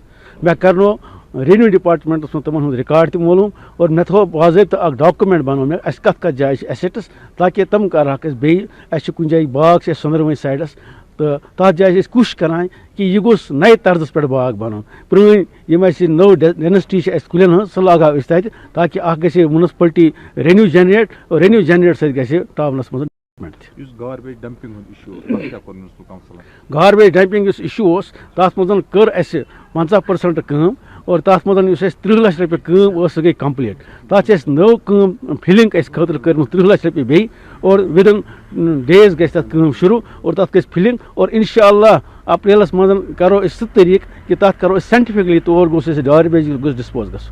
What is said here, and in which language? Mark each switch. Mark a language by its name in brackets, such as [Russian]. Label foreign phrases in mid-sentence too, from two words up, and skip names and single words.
[Kashmiri] مےٚ کرنو [English] revenue departments [Kashmiri] منٛز تِمن ہُنٛد رِکاڈ تہِ معلوٗم اور مےٚ تھوٚو باضٲبطہٕ اکھ ڈاکومینٹ بنوو مےٚ اَسہِ کتھ جایہِ چھِ ایسٹٕس تاکہِ تِم کرہاکھ أسۍ بیٚیہِ اَسہِ چھِ کُنہِ جایہِ باغ چھِ اَسہِ سۄنٛدروٲنۍ سایڈس تہٕ تَتھ جایہِ چھِ أسۍ کوٗشِش کران کہِ یہِ گوٚژھ نَیہِ طرزس پٮ۪ٹھ باغ بنُن. پرٛٲنۍ یِم اَسہِ نٔو ڈینسٹی چھِ اَسہِ کُلٮ۪ن ہٕنٛز سُہ لاگہاو أسۍ تَتہِ تاکہِ اکھ گژھِ مُنسپلٹی [English] revenue generate [Kashmiri] اور [English] revenue generate [Kashmiri] سۭتۍ گژھِ ٹاونس منٛز. [English] garbage dumping [Kashmiri] ہُنٛد اِشوٗ [English] garbage dumping [Kashmiri] یُس اِشوٗ اوس تَتھ منٛز کٔر اَسہِ 50% کٲم اور تَتھ منٛز یُس اَسہِ 30 لچھ رۄپیہِ کٲم ٲس سۄ گٔے کمپلیٖٹ. تَتھ چھِ اَسہِ نٔو کٲم فِلِنٛگ اَسہِ خٲطرٕ کٔرمٕژ 30 لچھ رۄپیہِ بیٚیہِ اور [English] within days [Kashmiri] گژھِ تَتھ کٲم شروٗع اور تَتھ گژھِ فِلِنٛگ اور [Arabic] اِنشاء اللہ [Kashmiri] اپریلس منٛز کرو أسۍ سُہ طریٖقہٕ کہِ تَتھ کرو أسۍ ساینٹِفِکلی طور گوٚژھ اَسہِ گاربیج گوٚژھ ڈِسپوز گژھُن.